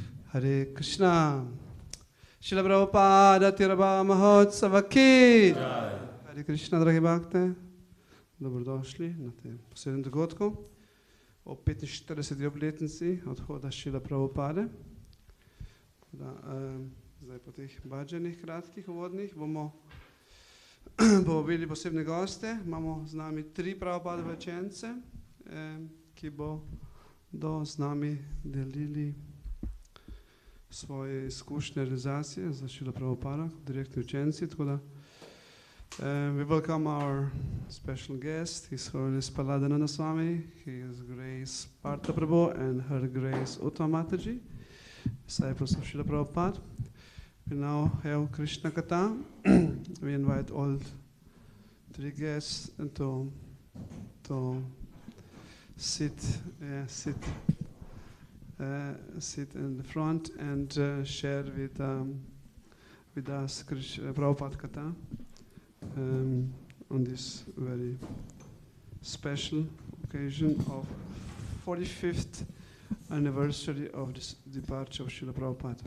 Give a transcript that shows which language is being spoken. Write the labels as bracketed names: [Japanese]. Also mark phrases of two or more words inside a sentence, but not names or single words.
[Sanskrit] Hare Krishna. Srila Prabhupada Tirabha Mahotsava ki. Hare Krishna, [Slovenian] dragi bhakte. Dobrodošli na tem posebnem dogodku o 45. obletnici odhoda Srila Prabhupade. Zdaj po teh bhajanih kratkih uvodnih bomo povabili posebne goste. Imamo z nami 3 Prabhupadove učence, ki bodo z nami delili svoje izkušnje realizacije za Srila Prabhupada, direktni učenci. Tako da [English] we welcome our special guest, His Holiness Paladananda Swami, His Grace Partha Prabhu, and Her Grace Uttama Mataji, disciples of Srila Prabhupada. We now have Krishna Katha. We invite all 3 guests to sit in the front and share with us Prabhupada Katha on this very special occasion of 45th anniversary of the departure of Srila Prabhupada.